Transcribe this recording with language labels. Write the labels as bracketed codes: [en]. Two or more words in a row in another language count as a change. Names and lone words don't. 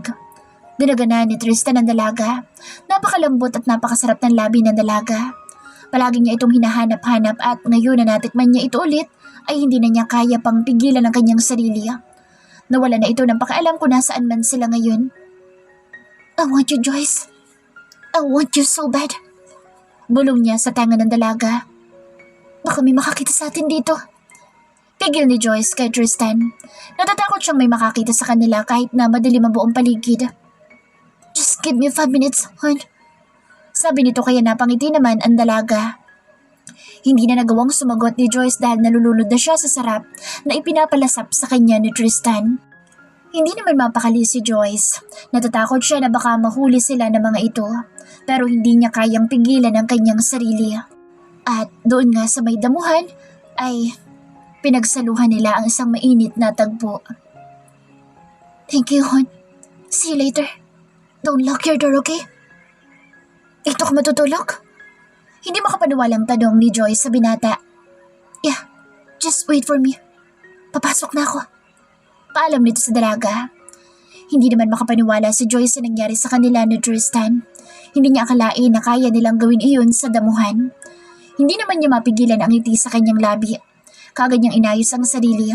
[tl] Dinaganan ni Tristan ang dalaga. Napakalambot at napakasarap ng labi ng dalaga. Palagi niya itong hinahanap-hanap at ngayon na natikman niya ito ulit ay hindi na niya kaya pang pigilan ang kanyang sarili. Nawala na ito ng pakialam kung nasaan man sila ngayon. [en] I want you, Joyce. I want you so bad. [tl] Bulong niya sa tanga ng dalaga. Baka may makakita sa atin dito. Pigil ni Joyce kay Tristan. Natatakot siyang may makakita sa kanila kahit na madilim ang buong paligid. [en] Just give me 5 minutes, hon. [tl] Sabi nito kaya napangiti naman ang dalaga. Hindi na nagawang sumagot ni Joyce dahil nalulunod na siya sa sarap na ipinapalasap sa kanya ni Tristan. Hindi naman mapakali si Joyce. Natatakot siya na baka mahuli sila ng mga ito. Pero hindi niya kayang pigilan ang kanyang sarili. At doon nga sa may damuhan ay pinagsaluhan nila ang isang mainit na tagpo. [en] Thank you, hon. See you later. Don't lock your door, okay? [tl] Ito ka matutulog? Hindi makapaniwalang tanong ni Joyce sa binata. [en] Yeah, just wait for me. [tl] Papasok na ako. Paalam nito sa dalaga. Hindi naman makapaniwala si Joyce sa nangyari sa kanila ni Tristan. Hindi niya akalain na kaya nilang gawin iyon sa damuhan. Hindi naman niya mapigilan ang ngiti sa kanyang labi. Kagad niyang inayos ang sarili.